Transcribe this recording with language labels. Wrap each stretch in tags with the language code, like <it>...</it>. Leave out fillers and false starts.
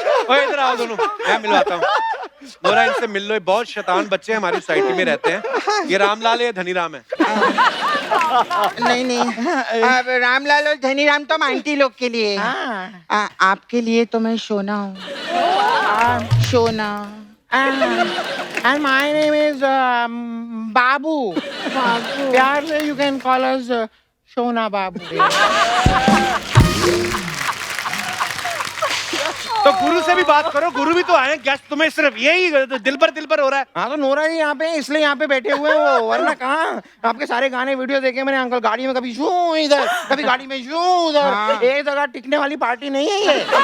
<hi>ओए इधर आओ दोनों, मैं मिलवाता हूँ। नोरा इनसे मिल लो, ये बहुत शैतान बच्चे हमारी सोसाइटी में रहते हैं। ये रामलाल है, धनीराम है। नहीं अब रामलाल और धनीराम तो आंटी लोग के लिए है। आपके लिए तो मैं सोना हूँ सोना</hi> <en>And my name is Babu.</en> <hi>प्यार से</hi> <en>you can call us Shona Babu.</en> <hi>तो गुरु से भी बात करो, गुरु भी तो आए हैं। गेस्ट तुम्हें सिर्फ यही दिल पर हो रहा है। हाँ तो नोरा जी यहाँ पे हैं, इसलिए यहाँ पे बैठे हुए हैं वो, वरना कहाँ आपके सारे गाने वीडियो देखे मैंने अंकल, गाड़ी में कभी शू इधर कभी गाड़ी में शू उधर, एक जगह टिकने वाली पार्टी नहीं है ये।</hi>